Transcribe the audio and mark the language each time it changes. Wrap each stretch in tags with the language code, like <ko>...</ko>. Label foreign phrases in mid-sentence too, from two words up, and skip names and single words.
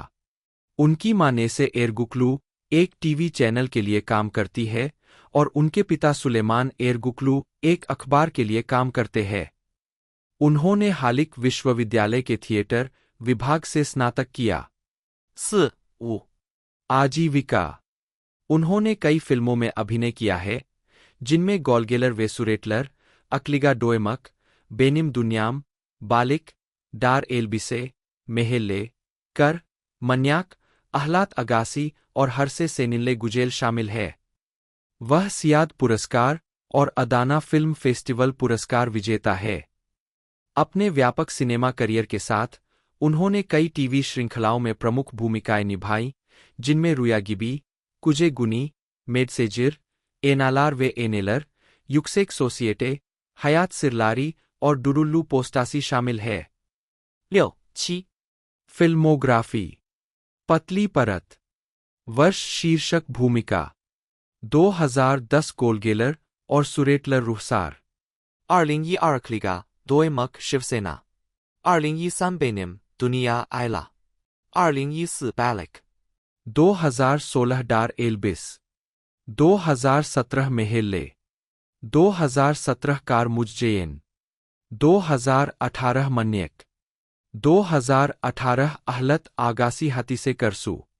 <hi>उनकी मां नेसे एरगुकलू एक टीवी चैनल के लिए काम करती है और उनके पिता सुलेमान एरगुकलू एक अखबार के लिए काम करते हैं। उन्होंने हालिक विश्वविद्यालय के थिएटर विभाग से स्नातक किया। 4-5 आजीविका उन्होंने कई फिल्मों में अभिनय किया है, जिनमें गोलगेलर वेसुरेटलर, अक्लिगा डोएमक, बेनिम दुनियाम, बालिक, डार एलबिसे, मेहेल्ले, कर, मन्याक, अहलात अगासी और हरसे सेनिल्ले गुजेल शामिल है। वह सियाद पुरस्कार और अदाना फिल्म फेस्टिवल पुरस्कार विजेता है। अपने व्यापक सिनेमा करियर के साथ उन्होंने कई टीवी श्रृंखलाओं में प्रमुख भूमिकाएं निभाई, जिनमें रुयागिबी, कुजे गुनी, मेडसेजिर, एनालार वे एनेलर, युक्सेक सोसिएटे, हयात सिरलारी और डुरुल्लू पोस्टासी शामिल है। 6-7 फिल्मोग्राफी पतली परत वर्ष शीर्षक भूमिका 2010 गोलगेलर और सुरेटलर रुहसार 2012 अक्लिगा डोएमक शिवसेना 2013 बेनिम दुनिया आयला 2014 बालिक 2016 डार एल्बिस 2017 मेहेल्ले 2017 कार मुजजेन 2018 मन्यक 2018 अहलत आगासी हतीसे करसू</hi>